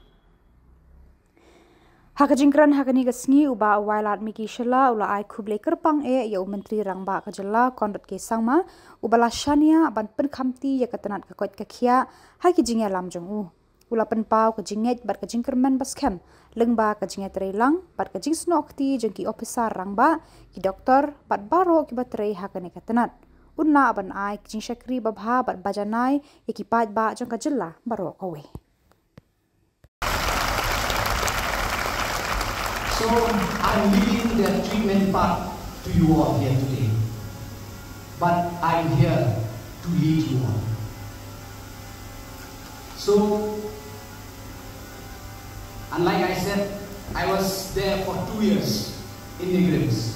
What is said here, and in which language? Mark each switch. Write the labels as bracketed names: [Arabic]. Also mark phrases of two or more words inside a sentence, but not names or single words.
[Khasi] Hakajingkran hakani gasngi uba Wailadmiki Shillong ula ai khuble kerpang ya menteri rangba kajela kondot ke sangma ubala shania ban pen khamti ya katanat ka kot ka khia haki jingya lam jong u ula pen pau ka jinget bat ka jingkerman baskem lengba ka jinget relang bat ka jingsnokti jengki officer rangba ki doktor bat baro ki batrei hakani katanat unna ban ai jing shakri babha bat bajanai ya ki pat ba jong ka jilla baro kawe. [English] So I'm leaving the treatment part to you all here today. But I'm here to lead you all. So, and like I said, I was there for 2 years in the grips.